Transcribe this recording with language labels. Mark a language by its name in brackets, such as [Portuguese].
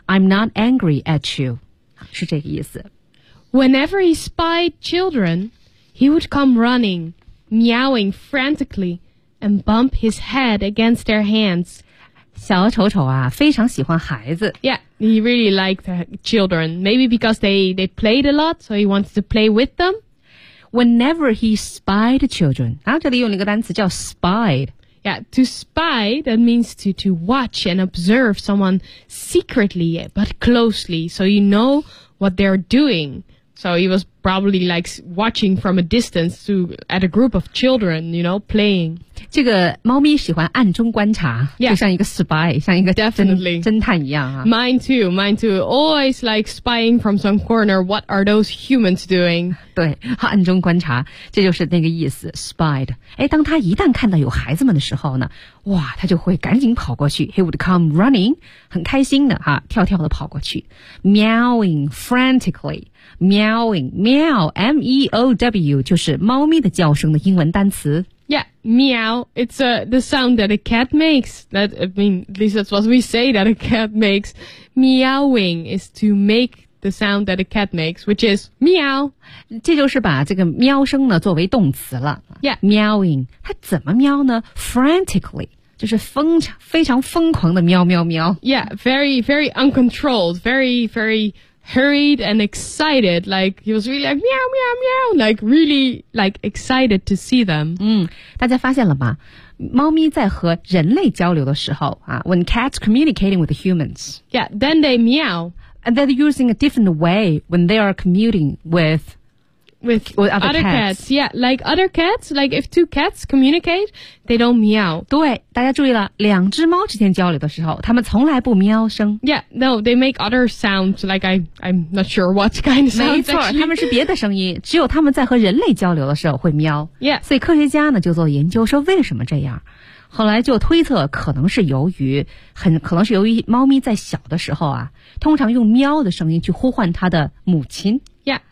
[English] I'm not angry at you [Chinese] 是这个意思 [English] Whenever he spied children He would come running Meowing frantically And bump his head against their hands [Chinese] 小丑丑啊非常喜欢孩子 [English] Yeah, he really liked children Maybe because they played a lot So he wants to play with them Whenever he spied children [Chinese] 然后这里用了一个单词叫 spied [English] Yeah, to spy, that means to watch and observe someone secretly but closely, so you know what they're doing. So he was probably like watching from a distance to, at a group of children, you know, playing. [Chinese] 这个猫咪喜欢暗中观察 [English] yeah, [Chinese] 就像一个 spy, 像一个 [English] definitely. [Chinese] 侦探一样、啊、 [English] Mine too. Always like spying from some corner, what are those humans doing? [Chinese] 对暗中观察这就是那个意思 spied. 诶当他一旦看到有孩子们的时候呢哇他就会赶紧跑过去 [English] He would come running, [Chinese] 很开心的哈跳跳的跑过去 [English] Meowing frantically, [Chinese] meowing, meow, M-E-O-W, 就是猫咪的叫声的英文单词 [English] Yeah, meow. It's the sound that a cat makes. That, I mean, at least that's what we say that a cat makes. Meowing is to make the sound that a cat makes, which is meow. [Chinese] 这就是把这个喵声呢作为动词了。 [English] Yeah. [Chinese] Meowing. 它怎么喵呢?Frantically. 就是非常疯狂的喵喵喵。 [English] Yeah, very, very uncontrolled. Very, very... hurried and excited, like he was really like, meow, meow, meow, like really like excited to see them. [Chinese] 嗯大家发现了吗猫咪在和人类交流的时候啊 [English] when cats communicating with humans. Yeah, then they meow. And they're using a different way when they are commuting with other cats. Yeah, like other cats, like if two cats communicate, they don't meow. [Chinese] 对大家注意了两只猫之间交流的时候它们从来不喵声。 [English] Yeah, no, they make other sounds, like I'm not sure what kind of sounds. [Chinese] 没错它们是别的声音只有它们在和人类交流的时候会喵。 [English] Yeah. [Chinese] 所以科学家呢就做研究说为什么这样。后来就推测可能是由于猫咪在小的时候啊通常用喵的声音去呼唤它的母亲。 [English] Yeah.